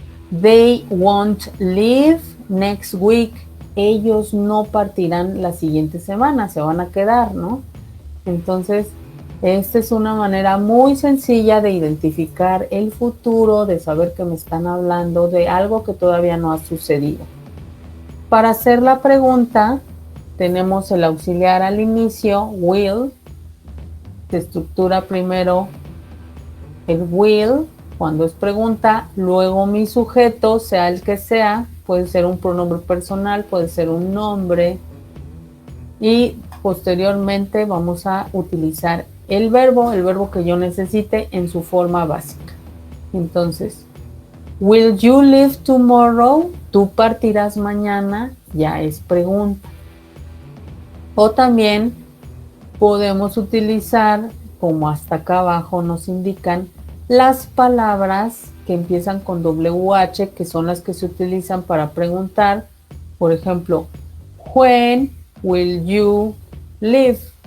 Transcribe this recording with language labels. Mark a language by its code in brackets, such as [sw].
[en] They won't leave next week. [es] Ellos no partirán la siguiente semana, se van a quedar, ¿no? Entonces, esta es una manera muy sencilla de identificar el futuro, de saber que me están hablando de algo que todavía no ha sucedido. Para hacer la pregunta, tenemos el auxiliar al inicio, will. Se estructura primero el will, cuando es pregunta, luego mi sujeto, sea el que sea, puede ser un pronombre personal, puede ser un nombre, y posteriormente vamos a utilizar el verbo que yo necesite en su forma básica. Entonces, [en] will you leave tomorrow? [es] ¿Tú partirás mañana? Ya es pregunta. O también podemos utilizar, como hasta acá abajo nos indican, las palabras que empiezan con WH, que son las que se utilizan para preguntar. Por ejemplo, [en] when will you leave?